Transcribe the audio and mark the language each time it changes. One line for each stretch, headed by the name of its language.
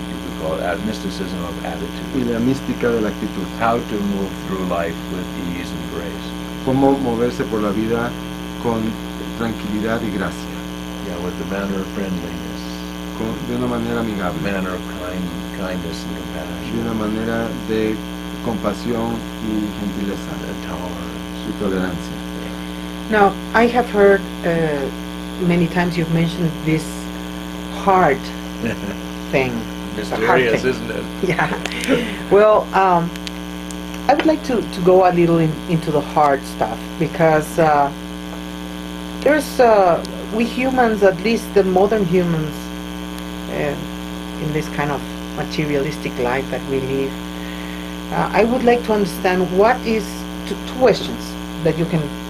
English: You could call it mysticism of attitude.
Spanish: Y la mística de la actitud.
English: How to move through life with ease and grace.
Spanish: Cómo moverse por la vida con tranquilidad y gracia.
English: Yeah, with the manner of friendliness.
Spanish: De una manera amigable.
English: Manner of kindness and compassion.
Spanish: De una manera de compasión y gentileza.
English: Tolerance.
Spanish: Y tolerancia.
English: Now, I have heard many times you've mentioned this heart thing. Mysterious, thing. isn't it? Yeah. Well, I would like to go a little into the hard stuff, because there's we humans, at least the modern humans, in this kind of materialistic life that we live, I would like to understand what is two questions that you can